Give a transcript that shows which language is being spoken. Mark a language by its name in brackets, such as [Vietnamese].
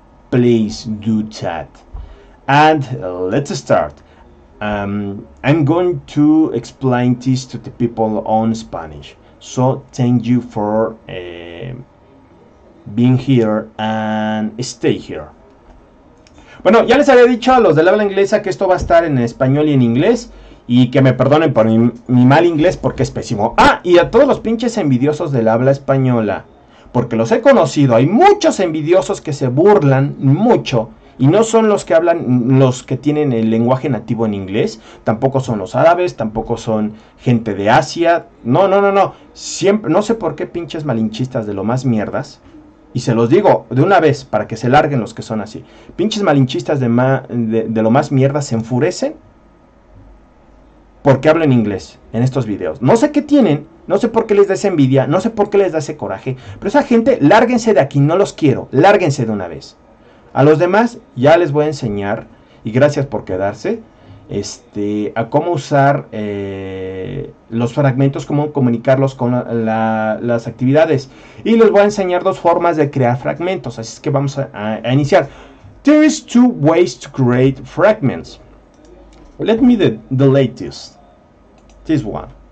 [English] Please do that. And let's start. I'm going to explain this to the people on Spanish. So thank you for being here and stay here. [Spanish] Bueno, ya les había dicho a los del habla inglesa que esto va a estar en español y en inglés. Y que me perdonen por mi mal inglés porque es pésimo. Ah, y a todos los pinches envidiosos del habla española, porque los he conocido. Hay muchos envidiosos que se burlan mucho. Y no son los que hablan, los que tienen el lenguaje nativo en inglés. Tampoco son los árabes, tampoco son gente de Asia. No. Siempre, no sé por qué pinches malinchistas de lo más mierdas. Y se los digo de una vez para que se larguen los que son así. Pinches malinchistas de lo más mierdas se enfurecen porque hablan inglés en estos videos. No sé qué tienen, no sé por qué les da esa envidia, no sé por qué les da ese coraje. Pero esa gente, lárguense de aquí, no los quiero. Lárguense de una vez. A los demás ya les voy a enseñar, y gracias por quedarse, a cómo usar los fragmentos, cómo comunicarlos con las actividades. Y les voy a enseñar dos formas de crear fragmentos, así es que vamos a iniciar. [English] There is two ways to create fragments. Let me delete this one.